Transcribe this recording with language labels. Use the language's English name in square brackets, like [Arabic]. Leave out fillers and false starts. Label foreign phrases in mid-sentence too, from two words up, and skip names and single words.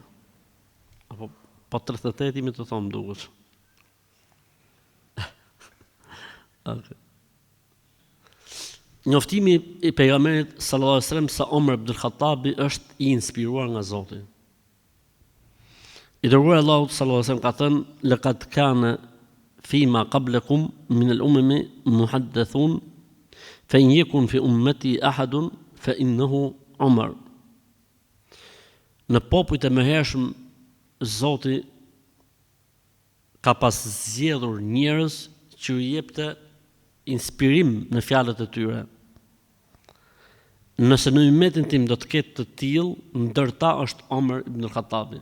[Albanian] Apo po 38 imi të thonë duket. Okay. Njoftimi I pejgamberit [Arabic] صلى الله عليه وسلم [Albanian] se Omer ibn al-Khattabi është I inspiruar nga Zoti. I dërguari Allahu [Arabic] صلى الله عليه وسلم [Albanian] ka thënë: [Arabic] "لقد كان فيما قبلكم من الأمم محدثون فإن يكن في أمتي أحد فإنه عمر." [Albanian] Në popujt e mëhershëm Zoti ka pas zgjedhur njerëz që I jepte inspirim në fjalët e tyre. Nëse në ummetin tim do të ketë të tillë, ndër ta është Omer ibn al-Khattabi.